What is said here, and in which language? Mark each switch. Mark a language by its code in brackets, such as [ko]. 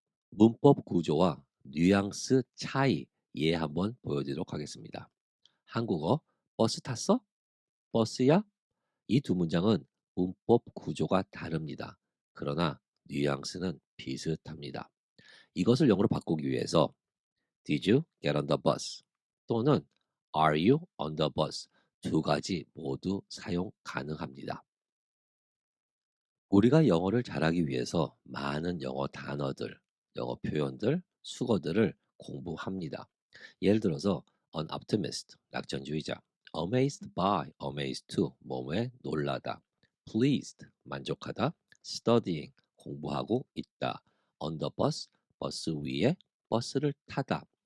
[ko] 문법 구조와 뉘앙스 차이 예 한번 보여드리도록 하겠습니다. 한국어 버스 탔어? 버스야? 이 두 문장은 문법 구조가 다릅니다. 그러나 뉘앙스는 비슷합니다. 이것을 영어로 바꾸기 위해서 [en] Did you get on the bus? 또는 Are you on the bus? [ko] 두 가지 모두 사용 가능합니다. 우리가 영어를 잘하기 위해서 많은 영어 단어들, 영어 표현들, 수거들을 공부합니다. 예를 들어서 an optimist, 낙천주의자, amazed by, amazed to, 뭐뭐에 놀라다, pleased, 만족하다, studying, 공부하고 있다, on the bus, 버스 위에 버스를 타다.